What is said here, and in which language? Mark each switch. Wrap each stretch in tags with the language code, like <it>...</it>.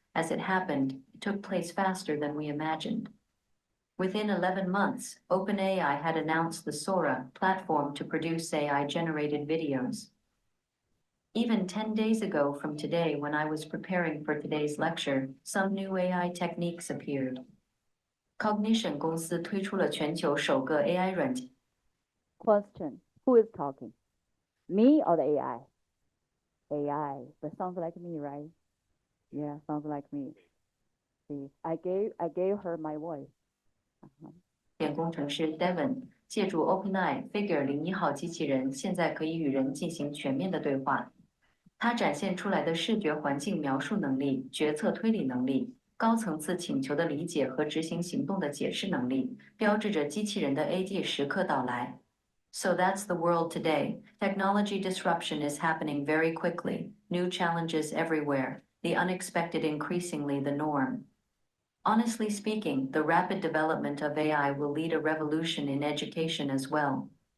<en>As it happened, it took place faster than we imagined. Within 11 months, OpenAI had announced the Sora platform to produce AI-generated videos. Even 10 days ago from today, when I was preparing for today's lecture, some new AI techniques appeared.</en> <zh>Cognition 公司推出了全球首个 AI 软件。</zh> <en>Question: Who is talking? Me or the AI? AI, but sounds like me, right? Yeah, sounds like me. See, I gave her my voice.</en> <zh>工程师 Devon 借助 OpenAI Figure 01号机器人，现在可以与人进行全面的对话。它展现出来的视觉环境描述能力、决策推理能力、高层次请求的理解和执行行动的解释能力，标志着机器人的 AD 时刻到来。</zh> <en>So that's the world today. Technology disruption is happening very quickly. New challenges everywhere. The unexpected increasingly the norm. Honestly speaking, the rapid development of AI will lead a revolution in education as well.</en>